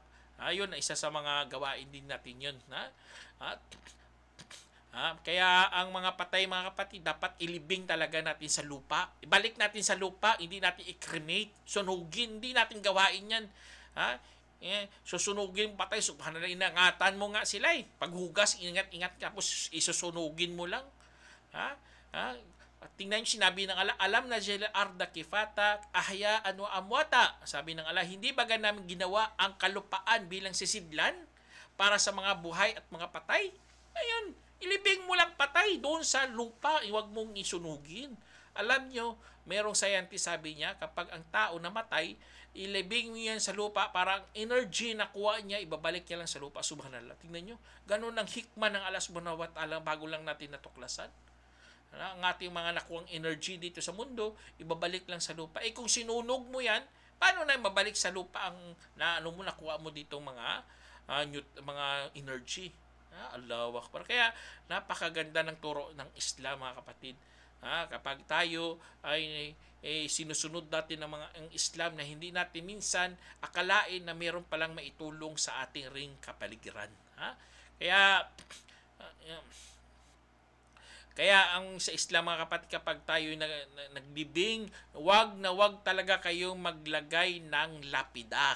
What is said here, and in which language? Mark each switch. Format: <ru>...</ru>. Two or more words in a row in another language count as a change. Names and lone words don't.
<tl>Yun, isa sa mga gawain din natin yun. Kaya ang mga patay, mga kapatid, dapat ilibing talaga natin sa lupa. Ibalik natin sa lupa, hindi natin i-cremate, sunugin, hindi natin gawain yan. Susunugin patay, subhanallah, inangatan mo nga sila eh. Paghugas, ingat-ingat, tapos isusunugin mo lang. Tingnan yung sinabi ng Allah,</tl> <ar>ألم نجعل الأرض كفاتا أحياء وأمواتا.</ar> <tl>Sabi ng Allah, hindi ba namin ginawa ang kalupaan bilang sisidlan para sa mga buhay at mga patay? Ayun, ilibing mo lang patay doon sa lupa, huwag mong isunugin. Alam nyo, merong scientist, sabi niya, kapag ang tao namatay, ilibing mo yan sa lupa, parang energy na kuha niya, ibabalik niya lang sa lupa. Subhanallah. Tingnan nyo, ganun ang hikmah ng Allah</tl> <ar>سبحانه وتعالى,</ar> <tl>bago lang natin natuklasan. Ang ating mga nakuhang energy dito sa mundo, ibabalik lang sa lupa. Kung sinunog mo yan, paano na mabalik sa lupa ang nakuha mo dito mga energy?</tl> <ar>الله أكبر.</ar> <tl>Kaya napakaganda ng turo ng Islam, mga kapatid. Kapag tayo ay sinusunod natin ng ang Islam, na hindi natin minsan akalain na mayroon palang maitulong sa ating ring kapaligiran. Kaya ang sa Islam, mga kapatid, kapag tayo naglibing, wag talaga kayong maglagay ng lapida.</tl>